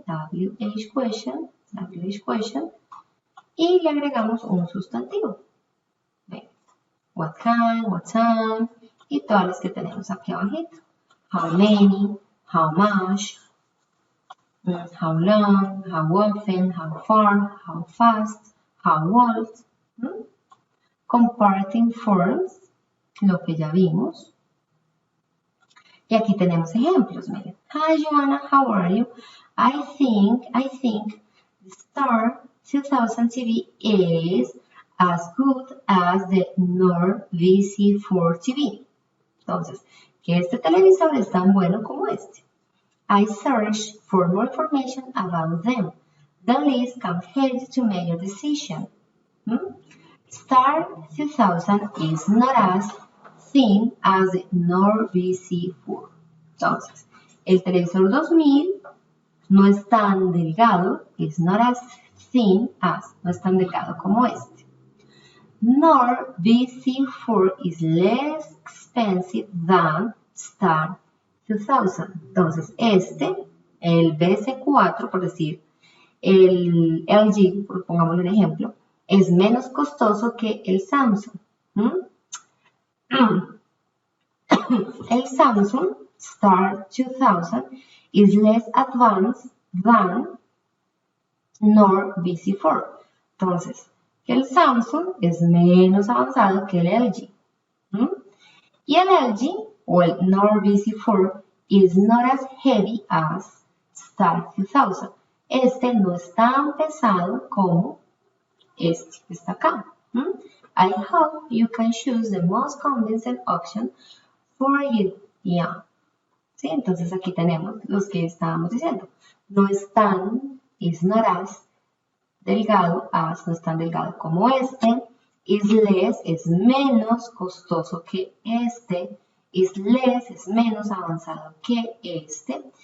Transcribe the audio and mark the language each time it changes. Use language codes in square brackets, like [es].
[en] WH question, [es] y le agregamos un sustantivo. ¿Ven? [en] What kind, what time, [es] y todas las que tenemos aquí abajito. [en] How many, how much, how long, how often, how far, how fast, how old. Comparative forms, [es] lo que ya vimos. Y aquí tenemos ejemplos, miren. [en] Hi Joanna, how are you? I think the Star 2000 TV is as good as the Nord VC4 TV. [es] Entonces, que este televisor es tan bueno como este. [en] I searched for more information about them. The list can help you to make your decision. Star 2000 is not as thin as the Nord VC4. [es] Entonces, el televisor 2000 no es tan delgado, [en] is not as thin as, [es] no es tan delgado como este. [en] Nord VC4 is less expensive than Star 2000. [es] Entonces, el VC4, por decir, el LG, pongámosle un ejemplo, es menos costoso que el Samsung. [en] El Samsung Star 2000 is less advanced than Nord VC4. Entonces, el Samsung es menos avanzado que el LG. [es] Y el LG o el [en] Nord VC4 is not as heavy as Star 2000. [es] Este no es tan pesado como este que está acá. [en] I hope you can choose the most convincing option for you. Yeah. ¿Sí? [es] Entonces aquí tenemos los que estábamos diciendo. No es tan, [en] is not as [es] delgado, as no es tan delgado como este. [en] Is less, [es] es menos costoso que este. [en] Is less, [es] es menos avanzado que este.